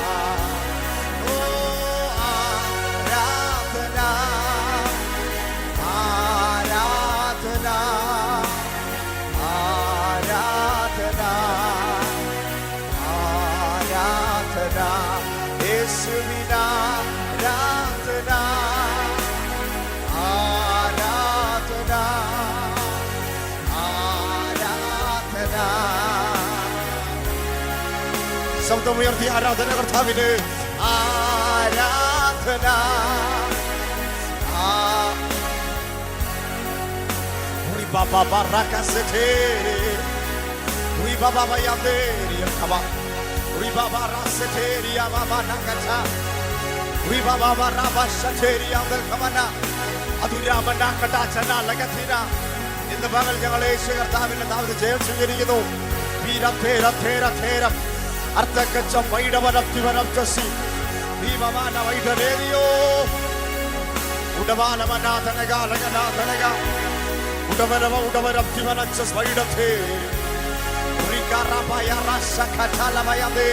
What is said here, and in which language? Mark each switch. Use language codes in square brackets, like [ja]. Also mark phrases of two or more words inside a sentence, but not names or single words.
[ml] ഓ ആരാധന, ആരാധന, ആരാധന, ആരാധന, യേശുവിനാ ആരാധന, ആരാധന, ആരാധന. ശബ്ദമുയർത്തി ആരാധന കർത്താവിന്, ആരാധന. Baba baraka setere, ui baba bayanderi yakaba, ui baba raseteri baba nakata, ui baba baraba seteri andal kamana, adurama nakata chana lagathira. ഇന്ന് പകൽ ഞങ്ങൾ യേശു കർത്താവിന്റെ നാമത്തിൽ ജയം സ്വീകരിക്കുന്നു. വീരം തേരം തേരം തേരം അർത്ഥക്കച്ചം വൈഡവനത്തിവനം ചസി ഭീമമാന വൈഡരേരിയോ ഉടവാനമനാഥനകാലകനാഥനക ഉടവരവ ഉടവരത്തിവനച്ചസ് വൈഡത്തേ ഉറികാറബയ റസഖതലമയദേ.